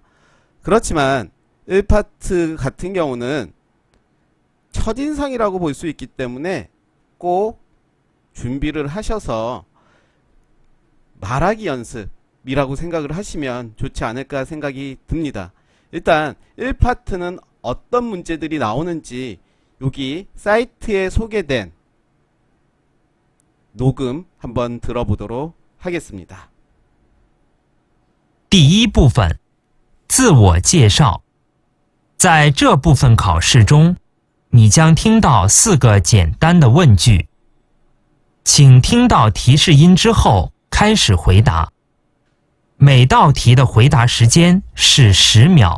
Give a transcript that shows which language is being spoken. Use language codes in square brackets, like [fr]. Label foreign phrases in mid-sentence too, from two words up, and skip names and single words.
[ko] 그렇지만 1파트 같은 경우는 첫인상이라고 볼 수 있기 때문에 꼭 준비를 하셔서 말하기 연습이라고 생각을 하시면 좋지 않을까 생각이 듭니다. 일단 1파트는 어떤 문제들이 나오는지 여기 사이트에 소개된 녹음 한번 들어보도록 하겠습니다. [zh] 第一部分，自我介绍。在这部分考试中，你将听到4个简单的问句，请听到提示音之后开始回答。每道题的回答时间是10秒。